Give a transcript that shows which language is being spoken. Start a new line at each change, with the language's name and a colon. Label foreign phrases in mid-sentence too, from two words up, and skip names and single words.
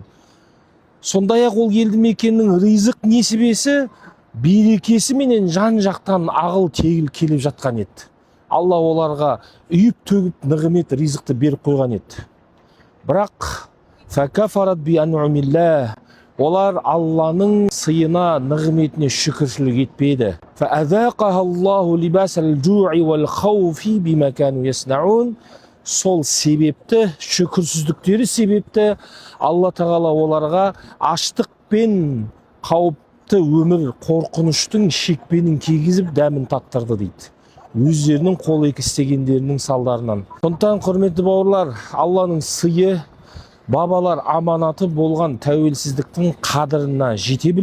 Kazakh: Сондай-ақ ол елді мекеннің ризық несібесі, берекесі менен жан жақтан ағыл тегіл келіп жатқан еді. Алла оларға үйіп төгіп нығмет ризықты беріп қойған еді. Бірақ
Arabic: فكفرت بأنعم الله.
Kazakh: Олар Алланың сыйына, нығметіне шүкіршілік етпеді.
Arabic: فَأَذَاقَهَا اللَّهُ لِبَاسَ الْجُوعِ وَالْخَوْفِ بِمَا كَانُوا يَصْنَعُونَ.
Kazakh: Сол себепті, шүкірсіздіктері себепті Алла тағала оларға аштық пен қауіпті өмір, қорқыныштың шекпенін кигізіп дәмін таттырды дейді. Өздерінің қол істегендерінің салдарынан. Сондықтан құрметті бауырлар, Алланың сыйы, бабалар аманаты болған тәуелсіздіктің қадіріне жете білейік.